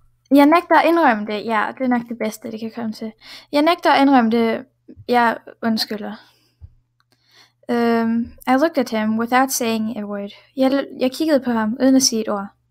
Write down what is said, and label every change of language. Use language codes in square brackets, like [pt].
[da] Jeg nægter at indrømme det. Ja, det er nok det bedste, det kan komme til. Jeg nægter at indrømme det. Jeg undskylder. [en] I looked at him without saying a word. [da] Jeg kiggede på ham uden at sige et ord.